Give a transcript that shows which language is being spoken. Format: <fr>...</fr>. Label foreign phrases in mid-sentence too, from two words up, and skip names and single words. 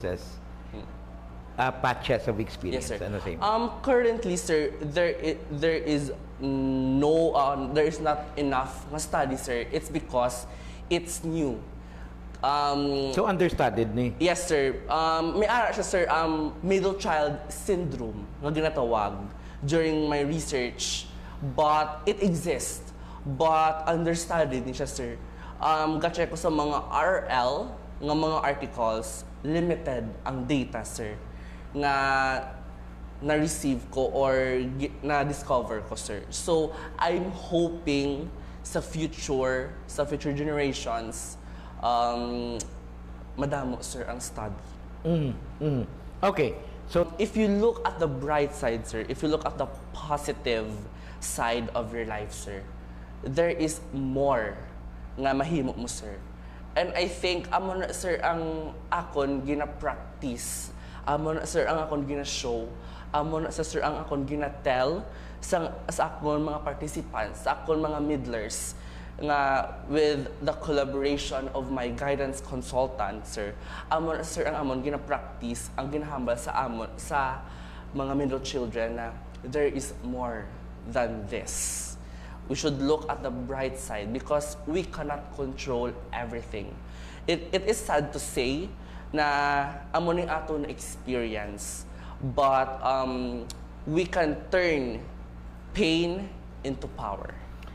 <en>patches of experience. Yes, sir.</en> <hil>Ano sa'yo?</hil> <en>Currently, sir, there is not enough na study, sir. It's because it's new.</en> <hil>So understudied ni.</hil> <en>Yes, sir.</en> <hil>May ara siya,</hil> <en>sir, middle child syndrome</en> <hil>nga ginatawag</hil> <en>during my research. But it exists.</en> <hil>But understudied ni siya, sir. Ga-check ko sa mga RL nga mga articles, limited ang data, sir, nga na-receive ko or na-discover ko, sir.</hil> <en>So, I'm hoping sa future generations,</en> <hil>madamo, sir, ang study.</hil> <en>Okay. So, If you look at the bright side, sir, if you look at the positive side of your life, sir, there is more</en> <hil>nga mahimo mo,</hil> <en>sir. And I think,</en> <hil>amo na, sir, ang akon gina-practice. Amo na, sir, ang akon gina-show. Amo na, sir, ang akon gina-tell sa akon mga participants, sa akon mga midlers, nga</hil> <en>with the collaboration of my guidance consultant, sir.</en> <hil>Amo na, sir, ang amon gina-practice, ang ginahambal sa amon, sa mga</hil> <en>middle children</en> <hil>na</hil> <en>there is more than this. We should look at the bright side because we cannot control everything. It is sad to say</en> <hil>na amo ning ato na</hil> <en>experience, but we can turn pain into power.</en>